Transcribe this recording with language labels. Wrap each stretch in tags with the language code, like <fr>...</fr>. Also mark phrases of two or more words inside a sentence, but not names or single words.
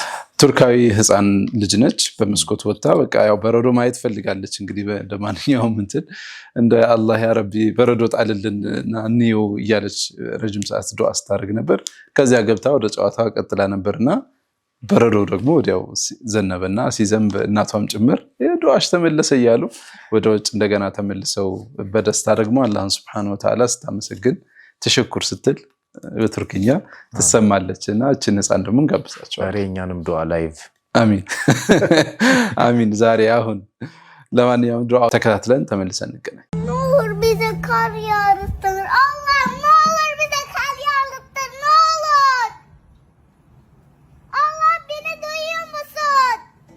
<am>ቱርካዊ ህፃን ልጅ ነች። በመስኮት ወጣ በቃ ያው በረዶ ማየት ፈልጋለች። እንግዲህ እንደማንኛውም እንደ አላህ ያ ረቢ በረዶ ጣልልንና እንየው እያለች ረጅም ሰዓት ዱዓ ስታደርግ ነበር። ከዚያ ገብታ ወደ ጨዋታ ቀጥላ ነበርና በረዶ ደግሞ ወዲያው ዘነበና ሲዘንብ እናቷም ጭምር ዱዓሽ ተመለሰ እያሉ ወደ ውጭ እንደገና ተመልሰው በደስታ ደግሞ አላህን</am> <ar>سبحانه وتعالى</ar> <am>ስታመሰግን ተሽኩር ስትል በቱርክኛ ትሰማለችና እቺን ህፃን ደግሞ እንጋብዛቸው። ዛሬኛንም ዱዓ ላይቭ አሚን አሚን። ዛሬ አሁን ለማንኛውም ዱዓ ተከታትለን ተመልሰን እንገናኝ።</am> <tr>ኑር bize kar yağdırtır Allah, ne olur bize kar yağdırtır, ne olur. Allah beni duyuyor musun?</tr>